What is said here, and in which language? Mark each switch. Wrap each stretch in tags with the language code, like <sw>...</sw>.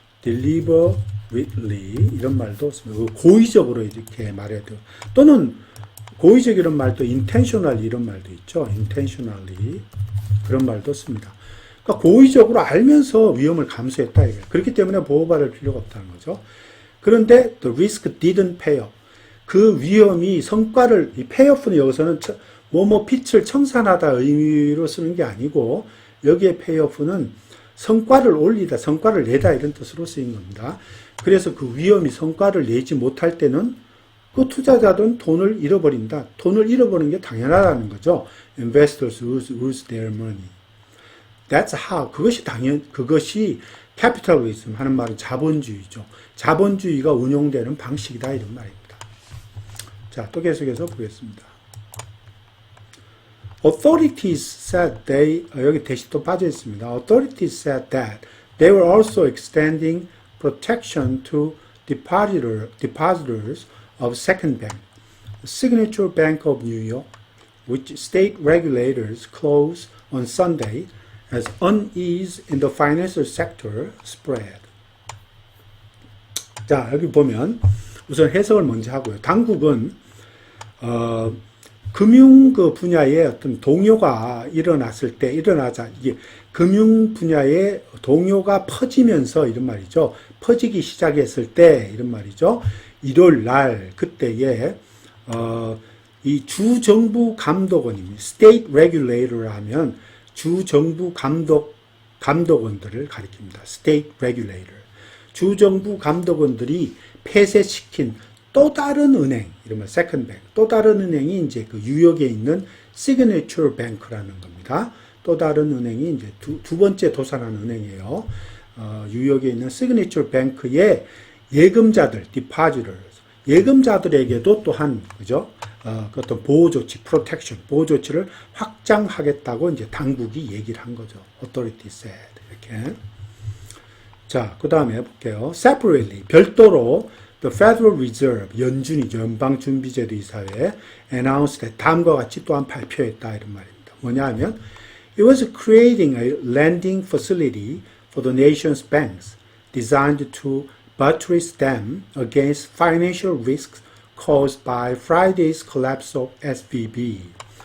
<ko>deliberately 이런 말도 씁니다. 고의적으로 이렇게 말해야 돼요. 또는 고의적 이런 말도 intentionally 이런 말도 있죠. intentionally 그런 말도 씁니다. 그러니까 고의적으로 알면서 위험을 감수했다 이거예요. 그렇기 때문에 보호받을 필요가 없다는 거죠. 그런데</ko> <en>the risk didn't pay off.</en> <ko>그 위험이 성과를 이 payoff는 여기서는 뭐뭐 빛을 청산하다 의미로 쓰는 게 아니고 여기에 payoff는 성과를 올리다, 성과를 내다 이런 뜻으로 쓰인 겁니다. 그래서 그 위험이 성과를 내지 못할 때는 그 투자자들은 돈을 잃어버린다. 돈을 잃어버리는 게 당연하다는 거죠.</ko> <en>Investors lose their money. That's how.</en> <ko>그것이 capitalism 하는 말은 자본주의죠. 자본주의가 운용되는 방식이다 이런 말입니다. 자, 또 계속해서 보겠습니다.</ko> <en>Authorities said</en> <ko>여기 대시 또 빠져 있습니다.</ko> <en>Authorities said that they were also extending protection to depositors of Second Bank, Signature Bank of New York, which state regulators closed on Sunday as unease in the financial sector spread.</en> <ko>자, 여기 보면 우선 해석을 먼저 하고요. 당국은 금융 그 분야에 어떤 동요가 이게 금융 분야의 동요가 퍼지면서 이런 말이죠. 퍼지기 시작했을 때 이런 말이죠. 일요일 날 그때에 이 주정부 감독원입니다. State Regulator 하면 주정부 감독원들을 가리킵니다.</ko> <en>State Regulator.</en> <ko>주정부 감독원들이 폐쇄시킨 또 다른 은행, 이러면 Second Bank, 또 다른 은행이 이제 그 뉴욕에 있는 Signature Bank라는 겁니다. 또 다른 은행이 이제 두 번째 도산한 은행이에요. 뉴욕에 있는 Signature Bank의 예금자들, depositors, 예금자들에게도 또한 그죠? 그 어떤 보호 조치, protection, 보호 조치를 확장하겠다고 이제 당국이 얘기를 한 거죠.</ko> <en>Authority said</en> <ko>이렇게. 자, 그 다음에 볼게요.</ko> <en>Separately,</en> <ko>별도로</ko> <en>The Federal Reserve,</en> <ko>연준이죠. 연방준비제도 이사회</ko> <en>announced that</en> <ko>다음과 같이 또한 발표했다 이런 말입니다. 뭐냐 하면</ko> <en>It was creating a lending facility for the nation's banks designed to buttress them against financial risks caused by Friday's collapse of SVB.</en>